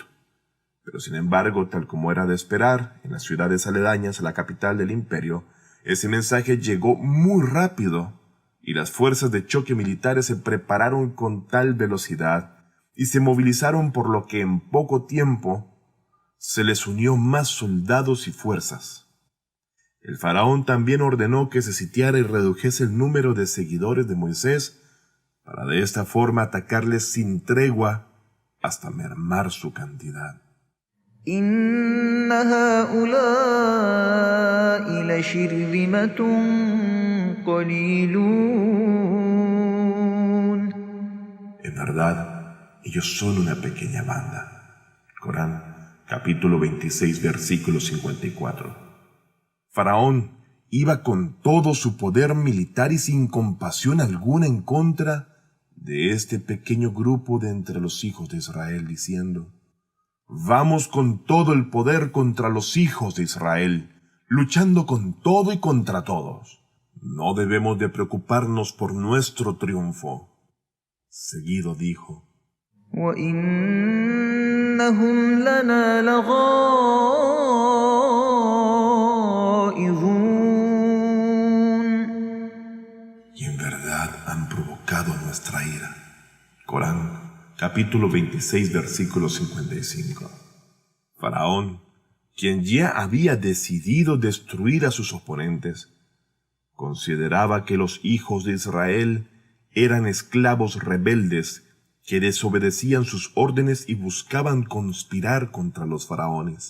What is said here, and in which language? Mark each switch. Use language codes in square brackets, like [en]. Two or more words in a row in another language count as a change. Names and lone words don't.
[es] Pero sin embargo, tal como era de esperar, en las ciudades aledañas a la capital del imperio, ese mensaje llegó muy rápido y las fuerzas de choque militares se prepararon con tal velocidad y se movilizaron, por lo que en poco tiempo se les unió más soldados y fuerzas. El faraón también ordenó que se sitiara y redujese el número de seguidores de Moisés para de esta forma atacarles sin tregua hasta mermar su cantidad. [ar] إن هؤلاء لشرذمة قليلون. [es] En verdad, ellos son una pequeña banda. Corán, capítulo 26, versículo 54. Faraón iba con todo su poder militar y sin compasión alguna en contra de este pequeño grupo de entre los hijos de Israel, diciendo: vamos con todo el poder contra los hijos de Israel, luchando con todo y contra todos. No debemos de preocuparnos por nuestro triunfo. Seguido dijo: [ar] وإنهم لنا لغائظون. [es] y en verdad han provocado nuestra ira. Corán, capítulo 26, versículo 55. Faraón, quien ya había decidido destruir a sus oponentes, consideraba que los hijos de Israel eran esclavos rebeldes que desobedecían sus órdenes y buscaban conspirar contra los faraones.